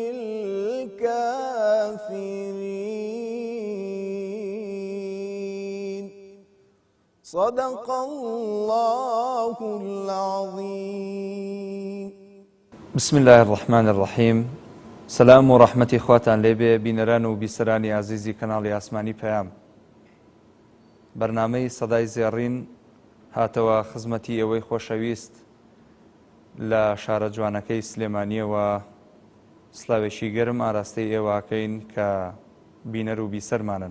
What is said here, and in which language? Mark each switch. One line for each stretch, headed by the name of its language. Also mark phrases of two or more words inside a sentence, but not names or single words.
Arabic: الكافرين صدق الله العظيم. بسم الله الرحمن الرحیم.
Central Kurdish: سلام و ڕەحمەتی خواتان لێبێ بینەران و بیسەرانی عزیزی کەناڵی ئاسمانی پەیام. بەرنامەی سەدای زێڕین هاتەوە خزمەتی ئێوەی خۆشەویست لە شارە جوانەکەی سلێمانیەوە سلاوێکی گەرم ئاراستەی ئێوەکەین کە بینەر و بیسەرمانن.